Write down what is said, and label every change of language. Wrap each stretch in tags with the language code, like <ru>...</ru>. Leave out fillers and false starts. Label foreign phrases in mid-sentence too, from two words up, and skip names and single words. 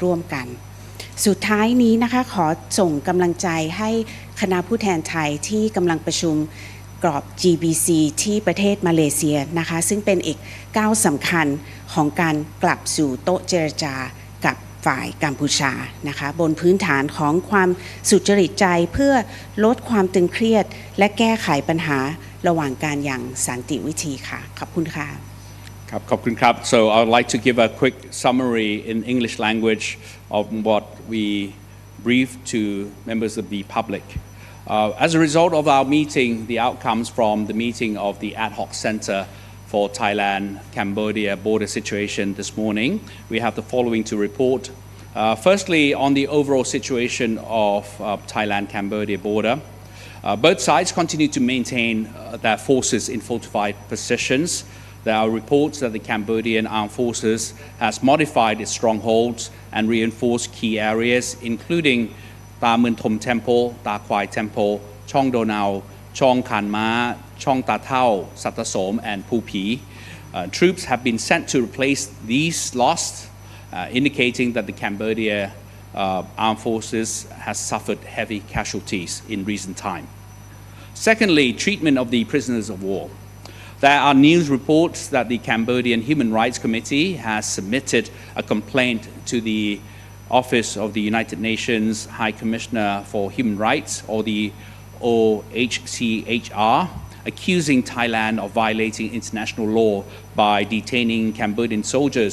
<th>ร่วมกันสุดท้ายนี้นะคะขอส่งกำลังใจให้คณะผู้แทนไทยที่กำลังประชุมกรอบ GBC ที่ประเทศมาเลเซียนะคะซึ่งเป็นอีกก้าวสำคัญของการกลับสู่โต๊ะเจรจากับฝ่ายกัมพูชานะคะบนพื้นฐานของความสุจริตใจเพื่อลดความตึงเครียดและแก้ไขปัญหาระหว่างการอย่างสันติวิธีค่ะขอบคุณค่ะ</th> <en>So I would like to give a quick summary in English language of what we briefed to members of the public. As a result of our meeting, the outcomes from the meeting of the Ad Hoc Centre for Thailand-Cambodia Border Situation this morning, we have the following to report. Firstly, on the overall situation of Thailand-Cambodia border, both sides continue to maintain their forces in fortified positions. There are reports that the Cambodian Armed Forces has modified its strongholds and reinforced key areas, including Ta Mun Thom Temple, Ta Kwai Temple, Chong Donao, Chong Khan Ma, Chong Ta Thao, Satasom, and Phu Phi. Troops have been sent to replace these lost, indicating that the Cambodia Armed Forces has suffered heavy casualties in recent time. Secondly, treatment of the prisoners of war. There are news reports that the Cambodian Human Rights Committee has submitted a complaint to the Office of the United Nations High Commissioner for Human Rights, or the OHCHR, accusing Thailand of violating international law by detaining Cambodian soldiers.</en>